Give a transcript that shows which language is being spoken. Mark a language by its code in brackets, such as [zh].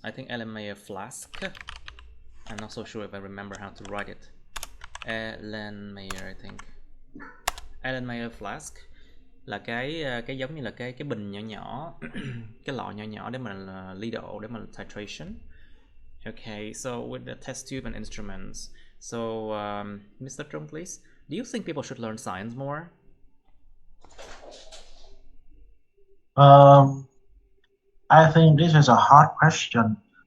[en] I think Erlenmeyer flask. I'm not so sure if I remember how to write it. Erlenmeyer, I think. [vi] Erlenmeyer flask là cái giống như là cái bình nhỏ nhỏ, cái lọ nhỏ nhỏ để mình ly độ để mình titration. [en] Okay, so with the test tube and instruments. So, Mr. Trung, please, do you think people should learn science more? I think this is a hard question.